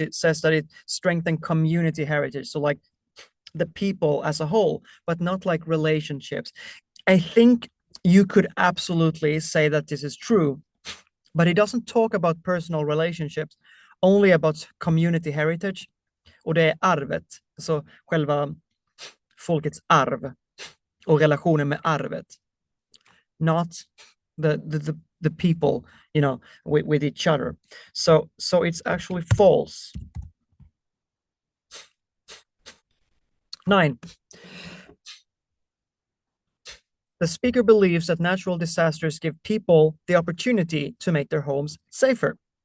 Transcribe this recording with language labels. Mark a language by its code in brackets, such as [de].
[en] It says that it strengthens community heritage. So like the people as a whole, but not like relationships. I think you could absolutely say that this is true, but he doesn't talk about personal relationships, only about community heritage. [sv] Och det är arvet, så själva folkets arv och relationen med arvet. [en] Not the people, with each other. So it's actually false. 9. The speaker believes that natural disasters give people the opportunity to make their homes safer.